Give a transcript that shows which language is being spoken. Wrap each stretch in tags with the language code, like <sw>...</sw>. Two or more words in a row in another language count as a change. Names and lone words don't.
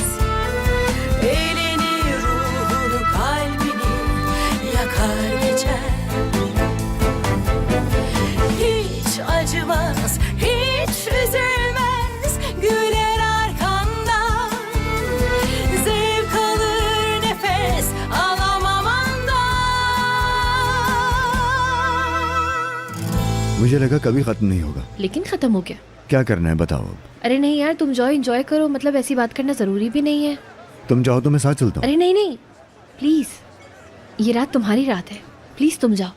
<tr>Elini, ruhunu, kalbini yakar geçer. Hiç acımaz, hiç üzülmez, güler arkandan. Zevk alır nefes alamamandan.</tr> <hi>मुझे लगा कभी खत्म नहीं होगा। लेकिन खत्म हो गया। क्या करना है बताओ अब। अरे नहीं यार, तुम जाओ, एंजॉय करो। मतलब ऐसी बात करना जरूरी भी नहीं है। तुम जाओ तो मैं साथ चलता हूँ। अरे नहीं नहीं, प्लीज, ये रात तुम्हारी रात है, प्लीज तुम जाओ।</hi>